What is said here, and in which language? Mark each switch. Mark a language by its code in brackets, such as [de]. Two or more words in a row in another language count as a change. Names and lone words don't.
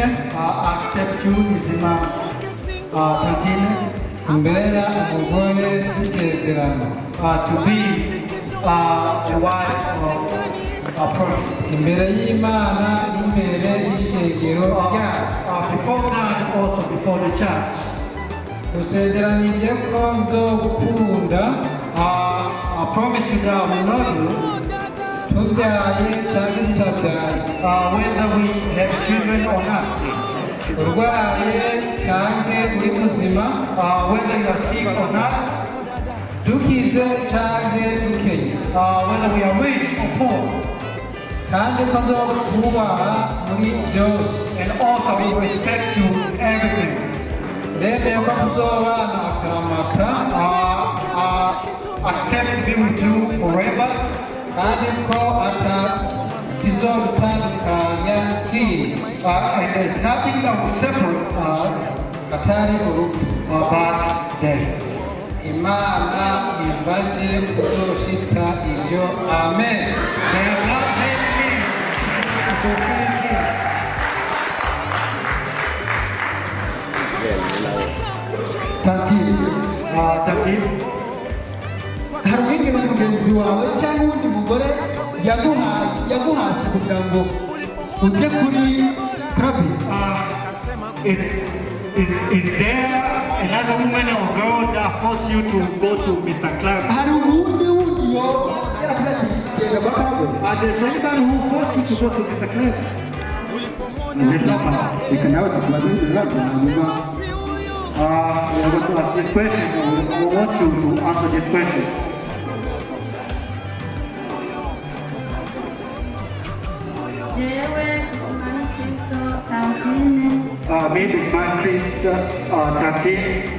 [en] accept you, [rn] Izima Tantine, mbera umugore w'isezerano [en] to be the wife of a prophet. [rn] imbere y'Imana n'imbere y'ishengero ryayo. [en] Before God, also before the church. [rn] usezeranije ko nzogukunda [en] I promise you that I will love you, [rn] tubyaye cyangwa tutabyaye. [en] whether we have children or not. [rn] urwaye cyangwa uri muzima, [en] whether you are sick or not, [rn] dukize cyangwa dukennye, [en] whether we are rich or poor, [rn] kandi ko nzokubaha muri byose, [en] and also we respect you in everything. [rn] ndemeye ko tuzobana akaramata, [en] accept to be with you forever, [rn] kandi ko atazodutandukanya kindi, [en] and there's nothing that will separate us [rn] atari urupfu. [en] but death. [rn] Imana ifashe kuzoshitsa ivyo. [en] Amen. May God help me to fulfill this. [rn] Tantine, Tantine, hari umwigeme mugenzi wawe cyangwa undi mugore yaguhase kugira ngo ujye kuri krabi? [en] Is there another woman or girl that forced you to go to Mr. Clark? [rn] Hari uwundi yo yavuga ati genda kwa krabi? [en] There's anybody who forced you to go to Mr. Clark? [rn] Reka nawe tukubaze ibibazo hanyuma [en] We are going to ask this question. We want you to answer this question. Me, this my priest, Tantine.